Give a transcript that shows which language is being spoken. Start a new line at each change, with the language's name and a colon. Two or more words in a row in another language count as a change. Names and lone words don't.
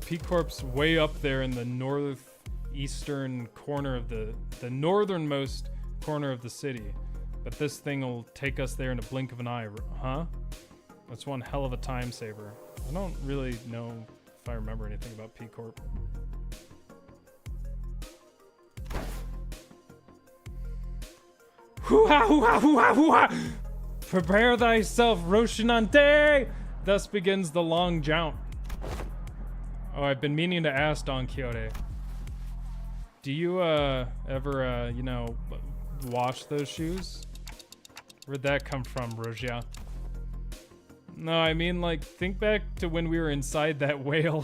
English: P-Corp's way up there in the northeastern corner of the northernmost corner of the city. But this thing will take us there in a blink of an eye, huh? That's one hell of a time saver. I don't really know if I remember anything about P-Corp. Hoo-ha, hoo-ha, hoo-ha, hoo-ha! Prepare thyself, Roshinante! Thus begins the long jaunt. Oh, I've been meaning to ask Don Quixote. Do you, ever, you know, wash those shoes? Where'd that come from, Rogia? No, I mean, like, think back to when we were inside that whale.